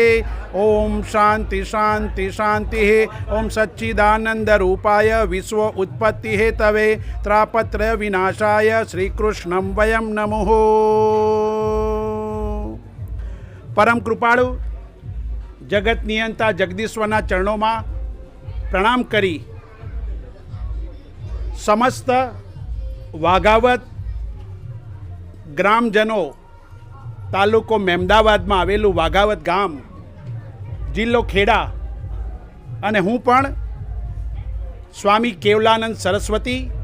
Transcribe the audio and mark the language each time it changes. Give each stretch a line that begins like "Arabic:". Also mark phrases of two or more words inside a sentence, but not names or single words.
Sanskrit: ओम शांति शांति शांति। ओम सच्चिदानंद रूपाय विश्व उत्पत्ति हेतवे त्रापत्र विनाशाय श्रीकृष्णं वयं नमः।
Gujarati: પરમ કૃપાળુ જગત નિયંતા જગદીશ્વરના ચરણોમાં પ્રણામ કરી સમસ્ત વાઘાવત ગ્રામજનો તાલુકો મહેમદાવાદમાં આવેલું વાઘાવત ગામ જિલ્લો ખેડા અને હું પણ સ્વામી કેવલાનંદ સરસ્વતી